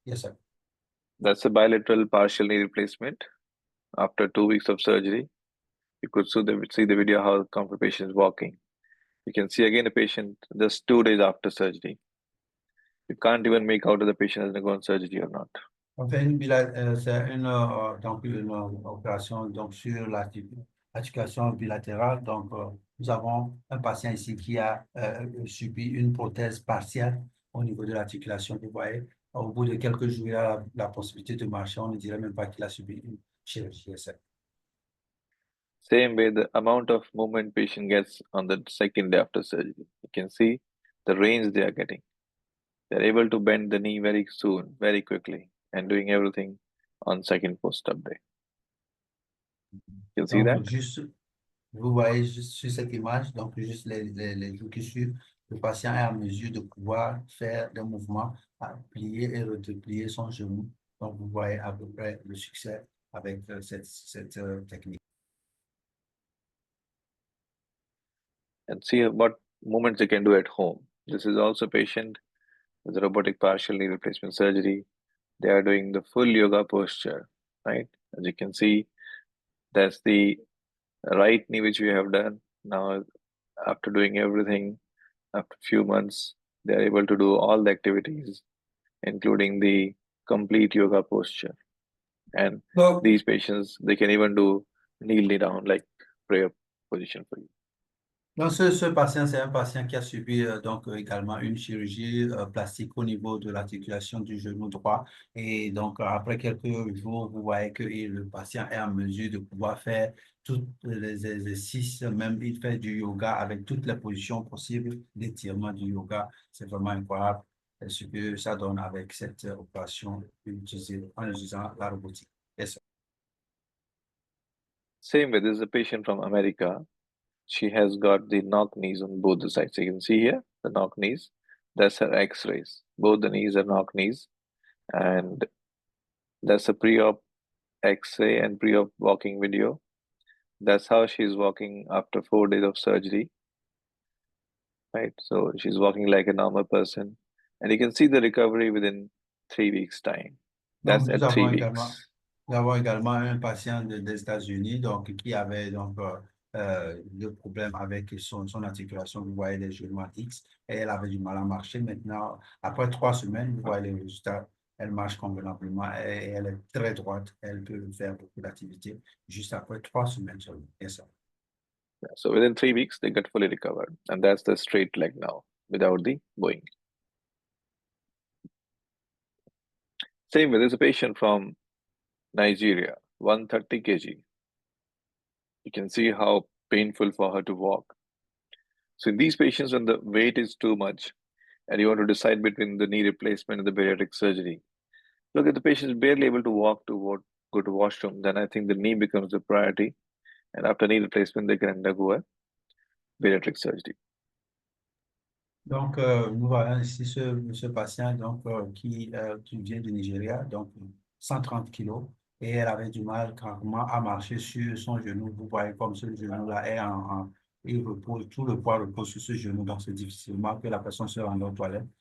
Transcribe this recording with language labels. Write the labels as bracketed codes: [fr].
[en] Yes, sir. That's a bilateral partial knee replacement after 2 weeks of surgery. You could see the video how the patient is walking. You can see again the patient just 2 days after surgery. You can't even make out if the patient has undergone surgery or not. [fr] On fait c'est donc une opération donc, sur l'articulation bilatérale. Donc, nous avons un patient ici qui a subi une prothèse partielle au niveau de l'articulation. Vous voyez, au bout de quelques jours, il a la possibilité de marcher. On ne dirait même pas qu'il a subi une chirurgie. [en] Same way, the amount of movement patient gets on the second day after surgery. You can see the range they are getting. They're able to bend the knee very soon, very quickly, and doing everything on second post-op day. You can see [fr] Donc, [en] that? [fr] juste, vous voyez juste sur cette image, donc juste les jours qui suivent, le patient est en mesure de pouvoir faire des mouvements, à plier et replier son genou. Donc, vous voyez à peu près le succès avec cette technique. [en] and see what movements they can do at home. This is also a patient with robotic partial knee replacement surgery. They are doing the full yoga posture, right? As you can see, that's the right knee which we have done. Now, after doing everything, after a few months, they are able to do all the activities, including the complete yoga posture. And [fr] Donc, [en] these patients, they can even do kneel down like prayer position for you. [fr] Donc, ce patient, c'est un patient qui a subi donc également une chirurgie plastique au niveau de l'articulation du genou droit. Et donc, après quelques jours, vous voyez que le patient est en mesure de pouvoir faire tous les exercices, même il fait du yoga avec toutes les positions possibles d'étirement du yoga. C'est vraiment incroyable ce que ça donne avec cette opération en utilisant la robotique. [en] Yes, sir. Same way, this is a patient from America. She has got the knock knees on both the sides. So you can see here the knock knees. That's her X-rays. Both the knees are knock knees, and that's a pre-op X-ray and pre-op walking video. That's how she's walking after 4 days of surgery, right? So she's walking like a normal person, and you can see the recovery within 3 weeks' time. [fr] Donc, [en] That's at 3 weeks. [fr] nous avons également un patient des États-Unis donc, qui avait donc, le problème avec son articulation. Vous voyez les genoux à X et elle avait du mal à marcher. Maintenant, après 3 semaines, vous voyez les résultats. Elle marche convenablement et elle est très droite. Elle peut faire beaucoup d'activités juste après 3 semaines seulement. Et ça. [en] Yeah, so within 3 weeks, they got fully recovered, and that's the straight leg now without the bowing. Same way, there's a patient from Nigeria, 130 kg. You can see how painful for her to walk. So in these patients, when the weight is too much and you want to decide between the knee replacement and the bariatric surgery, look at the patient is barely able to walk to go to washroom, then I think the knee becomes the priority. And after knee replacement, they can undergo a bariatric surgery. [fr] Donc, nous voyons ici ce patient donc, qui vient du Nigeria, donc 130 kilos, et elle avait du mal carrément à marcher sur son genou. Vous voyez comme ce genou-là est il repose, tout le poids repose sur ce genou, donc c'est difficilement que la personne se rende aux toilettes.